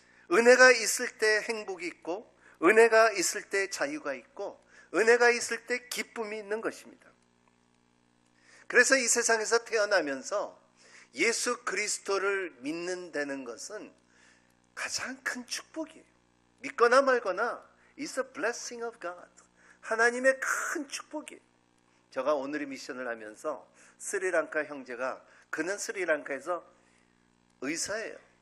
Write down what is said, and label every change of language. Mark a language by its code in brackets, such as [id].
[ko] 은혜가 있을 때 행복이 있고, 은혜가 있을 때 자유가 있고, 은혜가 있을 때 기쁨이 있는 것입니다. 그래서 이 세상에서 태어나면서 예수 그리스도를 믿는다는 것은 가장 큰 축복이에요. 믿거나 말거나 [en] It's a blessing of God. [ko] 하나님의 큰 축복이에요. 제가 오늘의 미션을 하면서 스리랑카 형제가, 그는 스리랑카에서 의사예요.